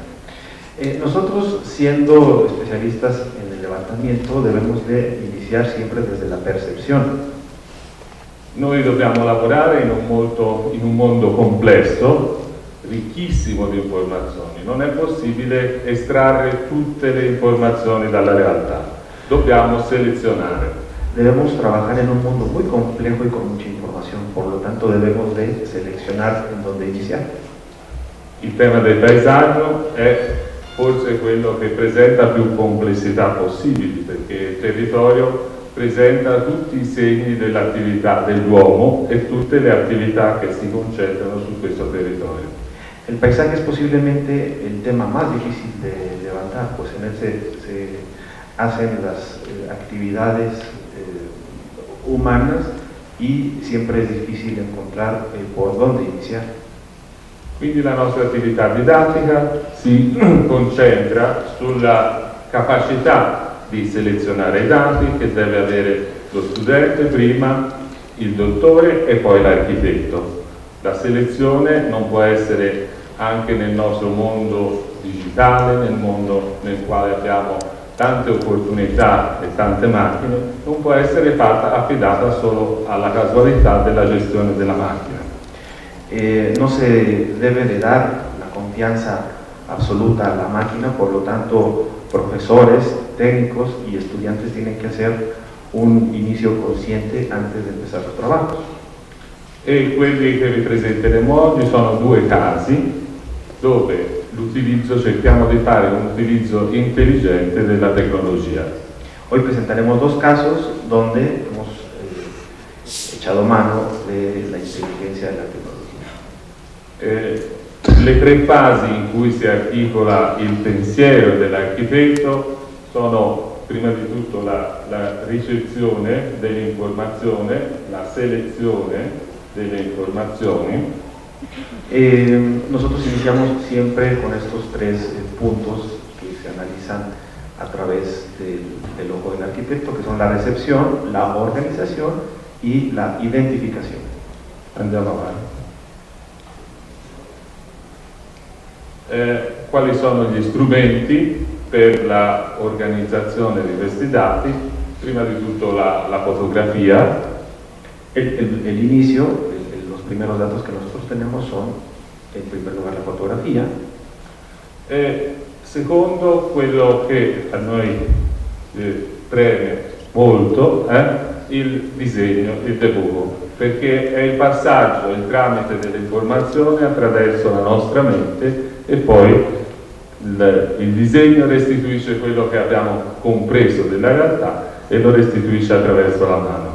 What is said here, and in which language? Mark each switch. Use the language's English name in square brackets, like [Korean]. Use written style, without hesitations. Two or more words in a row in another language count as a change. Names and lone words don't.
[Spanish] Nosotros, siendo especialistas en el levantamiento, debemos de iniciar siempre desde la percepción. [Italian] Noi dobbiamo lavorare in un mondo complesso, ricchissimo di informazioni. Non è possibile estrarre tutte le informazioni dalla realtà. Dobbiamo selezionare. [Spanish] Debemos trabajar en un mundo muy complejo y con mucha información, por lo tanto debemos de seleccionar en dónde iniciar. [Italian] Il tema del paesaggio è forse è quello che presenta più complessità possibili, perché il territorio presenta tutti i segni dell'attività dell'uomo e tutte le attività che si concentrano su questo territorio. [Spanish] El paisaje es posiblemente el tema más difícil de levantar, pues en él se hacen las actividades humanas y siempre es difícil encontrar por dónde iniciar. [Italian] Quindi la nostra attività didattica si concentra sulla capacità di selezionare i dati che deve avere lo studente prima, il dottore e poi l'architetto. La selezione non può essere anche nel nostro mondo digitale, nel mondo nel quale abbiamo tante opportunità e tante macchine, non può essere affidata solo alla casualità della gestione della macchina. [Spanish] No se debe de dar la confianza absoluta a la máquina, por lo tanto profesores, técnicos y estudiantes tienen que hacer un inicio consciente antes de empezar los trabajos. [Italian] E quelli che vi presenteremo oggi sono due casi dove cerchiamo di fare un utilizzo intelligente della tecnologia. [Spanish] Hoy presentaremos dos casos donde hemos echado mano de la inteligencia de la tecnologia. [Italian] Le tre fasi in cui si articola il pensiero dell'architetto sono prima di tutto la ricezione dell'informazione, la selezione delle informazioni. [Spanish] Nosotros iniciamos siempre con estos tres puntos que se analizan a través del ojo del arquitecto, que son la recepción, la organización y la identificación. [Italian] Andiamo avanti. Quali sono gli strumenti per la organizzazione di questi dati? Prima di tutto la fotografia. [Spanish] El inicio, los primeros datos que nosotros tenemos son, en primer lugar, la fotografía. [Italian] Secondo, quello che a noi preme molto il disegno, il debuggo, perché è il passaggio, il tramite dell'informazione attraverso la nostra mente e poi il disegno restituisce quello che abbiamo compreso della realtà e lo restituisce attraverso la mano.